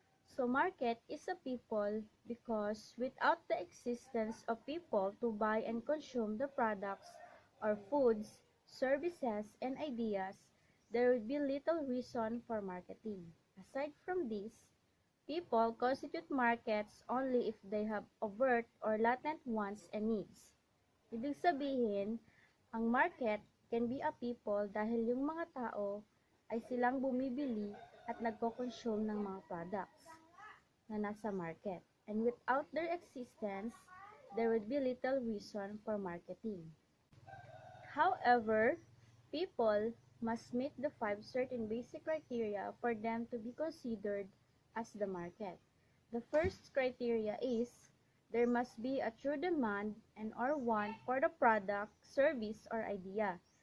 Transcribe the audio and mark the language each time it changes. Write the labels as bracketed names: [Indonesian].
[English] So market is a people because without the existence of people to buy and consume the products or foods, services, and ideas, there would be little reason for marketing. Aside from this, people constitute markets only if they have overt or latent wants and needs. [Filipino] Ibig sabihin, ang [English] market can be a people [Filipino] dahil yung mga tao ay silang bumibili at nagko-consume ng mga products na nasa market. [English] And without their existence, there would be little reason for marketing. However, people must meet the 5 certain basic criteria for them to be considered as the market. The first criteria is there must be a true demand and or want for the product, service, or idea.